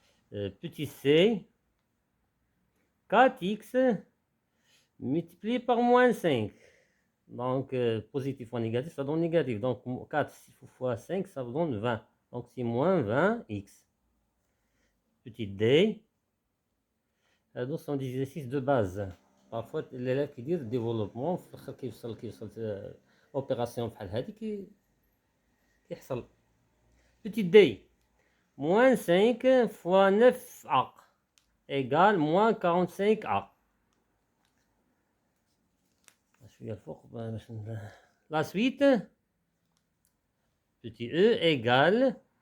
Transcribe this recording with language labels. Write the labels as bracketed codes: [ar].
[fr] Petit c, 4x multiplié par moins 5, donc positif fois négatif ça donne négatif, donc 4 fois 5 ça donne 20, donc c'est moins 20x. Petit d, هادو sont des exercices de base. Parfois l'élève [ar] كيدير développement في الاخر كيوصل opération بحال هادي كيحصل. [fr] Petit d, moins 5 fois 9a égale moins 45a. [ar] شوية الفوق باش [fr] la suite. Petit e égale